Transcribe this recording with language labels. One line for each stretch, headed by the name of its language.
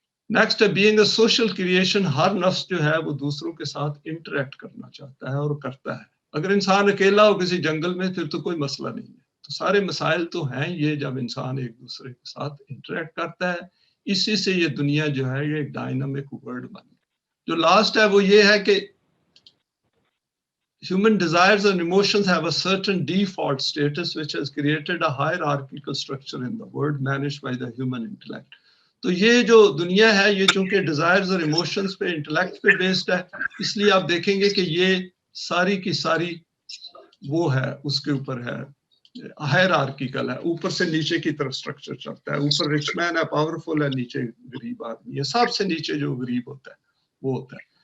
Urdu: Next ہے
English: Being a social creation.
Urdu: ہر نفس جو ہے وہ دوسروں کے ساتھ انٹریکٹ کرنا چاہتا ہے اور کرتا ہے. اگر انسان اکیلا ہو کسی جنگل میں پھر تو کوئی مسئلہ نہیں ہے. تو سارے مسائل تو ہیں یہ جب انسان ایک دوسرے کے ساتھ انٹریکٹ کرتا ہے. اسی سے یہ دنیا جو ہے یہ ایک ڈائنامک ورلڈ بن گئی. جو لاسٹ ہے وہ یہ ہے کہ
English: human desires and emotions have a certain default status which has created a hierarchical structure in the world managed by the human intellect.
Urdu: تو یہ جو دنیا ہے یہ چونکہ ڈیزائرز اور ایموشنز پہ انٹلیکٹ پہ بیسڈ ہے اس لیے آپ دیکھیں گے کہ یہ ساری کی ساری وہ ہے اس کے اوپر ہے ہائرارکیکل ہے، اوپر سے نیچے کی طرف سٹرکچر چلتا ہے. اوپر رچ مین ہے، پاورفل ہے، نیچے غریب آدمی ہے. سب سے نیچے جو غریب ہوتا ہے وہ ہوتا ہے.